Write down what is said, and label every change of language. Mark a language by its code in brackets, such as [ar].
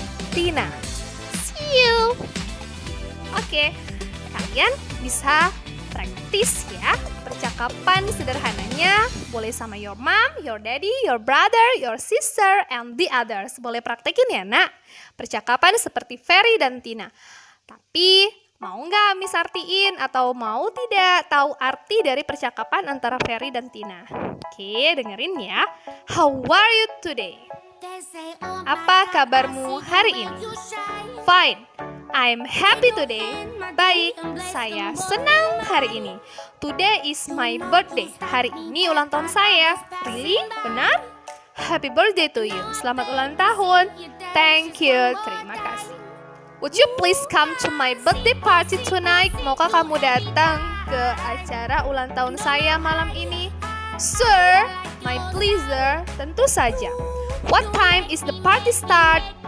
[id] Tina, [en] see you. [id] Oke, kalian bisa praktis ya percakapan sederhananya. Boleh sama [en] your mom, your daddy, your brother, your sister, and the others. [id] Boleh praktekin ya, Nak. Percakapan seperti Ferry dan Tina. Tapi mau nggak Miss artiin atau mau tidak tahu arti dari percakapan antara Ferry dan Tina? Oke, dengerin ya. [en] How are you today? [id] Apa kabarmu hari ini? [en] Fine, I'm happy today. [id] Baik, saya senang hari ini. [en] Today is my birthday. [id] Hari ini ulang tahun saya. [en] Really? [id] Benar? [en] Happy birthday to you. [id] Selamat ulang tahun. [en] Thank you. [id] Terima kasih. [en] Would you please come to my birthday party tonight? [id] Maukah kamu datang ke acara ulang tahun saya malam ini? [en] Sir, my pleasure. [id] Tentu saja. [en] What time is the party start?